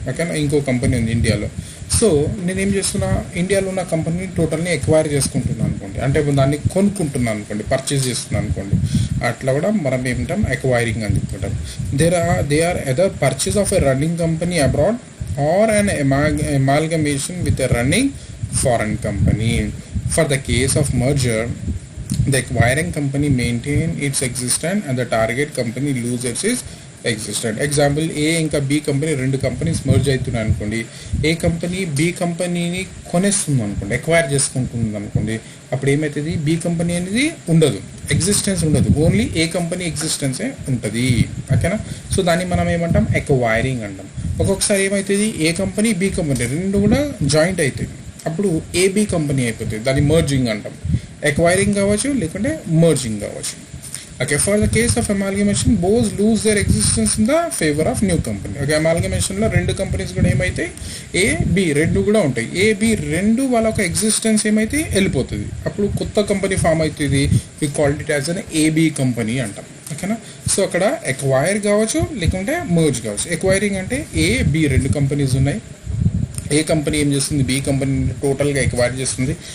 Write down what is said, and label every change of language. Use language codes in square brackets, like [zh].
[te] ఓకేనా, ఇంకో కంపెనీ ఉంది ఇండియాలో. సో నేనేం చేస్తున్నా, ఇండియాలో ఉన్న కంపెనీని టోటల్ని ఎక్వైర్ చేసుకుంటున్నాను అనుకోండి, అంటే దాన్ని కొనుక్కుంటున్నాను అనుకోండి, పర్చేస్ చేస్తున్నాను అనుకోండి, అట్లా కూడా మనం ఏమిటాం ఎక్వైరింగ్ అని చెప్పుకుంటాం. [en] They are either purchase of a running company abroad or an amalgamation with a running foreign company. For the case of merger, the acquiring company maintain its existence and the target company loses its existence. [te] Example, A ఇంకా B company, 2 companies merge అవుతున్నాయి అనుకోండి. ఏ company B కంపెనీని కొనేస్తుంది అనుకోండి, acquire చేసుకుంటుంది అనుకోండి, అప్పుడు ఏమవుతుంది, B company అనేది ఉండదు, ఎగ్జిస్టెన్స్ ఉండదు, ఓన్లీ ఏ కంపెనీ ఎగ్జిస్టెన్సే ఉంటుంది. ఓకేనా, సో దాన్ని మనం ఏమంటాం ఎక్వైరింగ్ అంటాం. ఒక్కొక్కసారి ఏమవుతుంది, ఏ కంపెనీ బి కంపెనీ 2 కూడా జాయింట్ అవుతుంది, అప్పుడు ఏబి కంపెనీ అయిపోతుంది, దాన్ని మర్జింగ్ అంటాం. ఎక్వైరింగ్ కావచ్చు లేకుంటే మర్జింగ్ కావచ్చు. [en] Okay, for the case of amalgamation, both lose their existence in the favor of new company. [te] Okay, amalgamation లో రెండు కంపెనీస్ కూడా ఏమైతే ఏ బి రెండు కూడా ఉంటాయి. ఏ బి రెండు వాళ్ళ ఒక ఎగ్జిస్టెన్స్ ఏమైతే వెళ్ళిపోతుంది. అప్పుడు కొత్త కంపెనీ ఫామ్ అవుతుంది. [en] we called it as an AB company [te] అంటాం. ఓకేనా. సో అక్కడ ఎక్వైర్ కావచ్చు లేకుంటే మర్జ్ కావచ్చు. ఎక్వైరింగ్ అంటే ఏ బి రెండు కంపెనీస్ ఉన్నాయి. ఏ కంపెనీ ఏం చేస్తుంది, బి కంపెనీ టోటల్గా ఎక్వైర్ చేస్తుంది.